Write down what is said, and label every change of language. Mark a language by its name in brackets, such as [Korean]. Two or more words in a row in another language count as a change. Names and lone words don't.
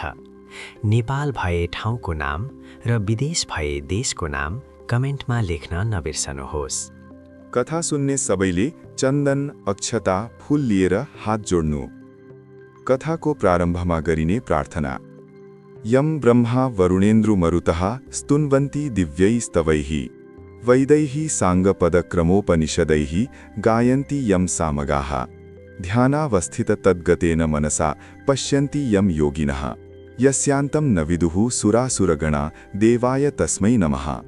[Nepali] नेपाल भए ठाउँको नाम र विदेश भए देशको नाम कमेन्टमा लेख्न नबिर्सनुहोस्। कथा सुन्ने सबैले चन्दन, अक्षता, फूल लिएर हात जोड्नु। कथाको प्रारम्भमा गरिने प्रार्थना। [Sanskrit] यम ब्रह्मा वरुणेन्द्र मरुतः स्तुन्वन्ति दिव्यैस्तवैः वैदैः साङ्गपदक्रमोपनिषदैः गायन्ति यं सामगाः ध्यानावस्थित तद्गतेन मनसा पश्यन्ति यं योगिनः यस्यान्तं न विदुः सुरासुरगणा देवाय तस्मै नमः।